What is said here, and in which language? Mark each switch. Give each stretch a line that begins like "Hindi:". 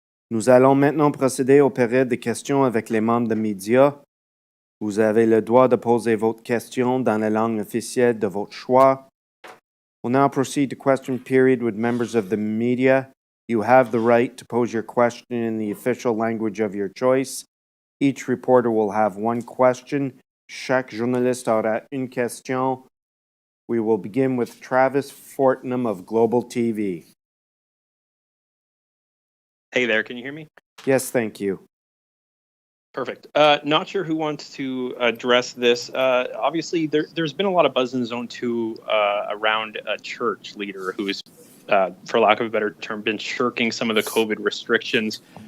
French: Nous allons maintenant procéder aux périodes de questions avec les membres des médias. Vous avez le droit de poser votre question dans la langue officielle de votre choix.
English: We'll now proceed to question period with members of the media. You have the right to pose your question in the official language of your choice. Each reporter will have one question.
French: Chaque journaliste aura une question.
English: We will begin with Travis Fortnum of Global TV. Hey there, can you hear me? Yes, thank you. Perfect. Not sure who wants to address this. Obviously, there's been a lot of buzz in Zone 2 around a church leader who's, for lack of a better term, been shirking some of the COVID restrictions.